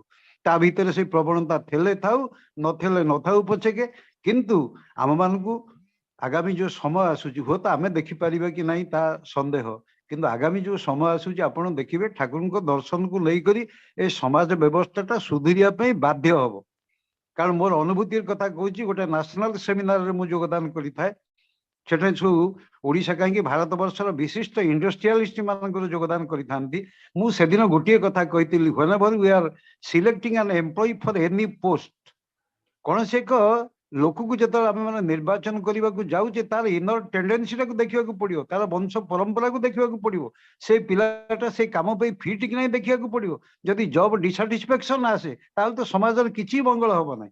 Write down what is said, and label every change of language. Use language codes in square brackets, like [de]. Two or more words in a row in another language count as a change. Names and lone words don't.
[or] ତା ଭିତରେ ସେଇ ପ୍ରବଣତା ଥିଲେ ଥାଉ, ନଥିଲେ ନଥାଉ ପଛକେ, କିନ୍ତୁ ଆମମାନଙ୍କୁ ଆଗାମୀ ଯୋଉ ସମୟ ଆସୁଛି, ହୁଏତ ଆମେ ଦେଖିପାରିବା କି ନାହିଁ ତା ସନ୍ଦେହ, କିନ୍ତୁ ଆଗାମୀ ଯୋଉ ସମୟ ଆସୁଛି ଆପଣ ଦେଖିବେ ଠାକୁରଙ୍କ ଦର୍ଶନକୁ ନେଇକରି ଏ ସମାଜ ବ୍ୟବସ୍ଥାଟା ସୁଧୁରିବା ପାଇଁ ବାଧ୍ୟ ହବ। କାରଣ ମୋର ଅନୁଭୂତିର କଥା କହୁଛି, ଗୋଟେ [en] national seminar [or] ମୁଁ ଯୋଗଦାନ କରିଥାଏ। ସେଠାରେ ସବୁ ଓଡ଼ିଶା କାହିଁକି ଭାରତ ବର୍ଷର ବିଶିଷ୍ଟ ଇଣ୍ଡଷ୍ଟ୍ରିଆଲିଷ୍ଟ ମାନଙ୍କର ଯୋଗଦାନ କରିଥାନ୍ତି। ମୁଁ ସେଦିନ ଗୋଟିଏ କଥା କହିଥିଲି, [en] whenever we are selecting an employee for any post, [or] କୌଣସି ଏକ ଲୋକକୁ ଯେତେବେଳେ ଆମେ ମାନେ ନିର୍ବାଚନ କରିବାକୁ ଯାଉଛେ, ତାର [en] inner tendency [or] ଦେଖିବାକୁ ପଡିବ, ତାର ବଂଶ ପରମ୍ପରାକୁ ଦେଖିବାକୁ ପଡିବ, ସେ ପିଲାଟା ସେ କାମ ପାଇଁ ଫିଟ୍ କି ନାହିଁ ଦେଖିବାକୁ ପଡିବ। ଯଦି [en] job dissatisfaction [or] ଆସେ, ତାହେଲେ ତ ସମାଜରେ କିଛି ମଙ୍ଗଳ ହବ ନାହିଁ।